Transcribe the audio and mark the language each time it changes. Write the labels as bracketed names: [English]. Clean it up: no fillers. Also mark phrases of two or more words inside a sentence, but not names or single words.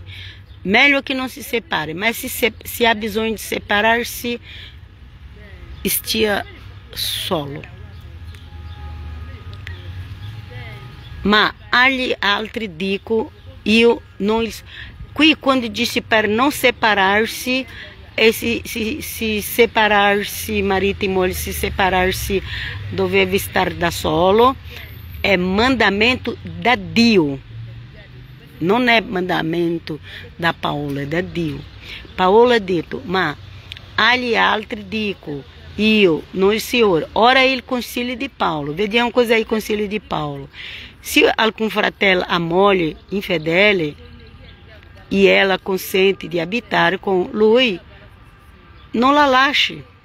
[Italian] Meglio che non si separi, ma se ha bisogno di separarsi, stia solo. Ma agli altri dico, io non... Qui quando disse per non separarsi, [Portuguese] se separar-se, marito e mulher se separar-se, doveva estar da solo, é mandamento da Dio. Não é mandamento da Paola, é da Dio. [Italian] Paola ha detto, ma agli altri dico, io, noi Signore. Ora il consiglio di Paolo, vediamo cos'è il consiglio di Paolo. Se alcun fratello ha moglie infedele e ela consente di abitare con lui, non la lasci.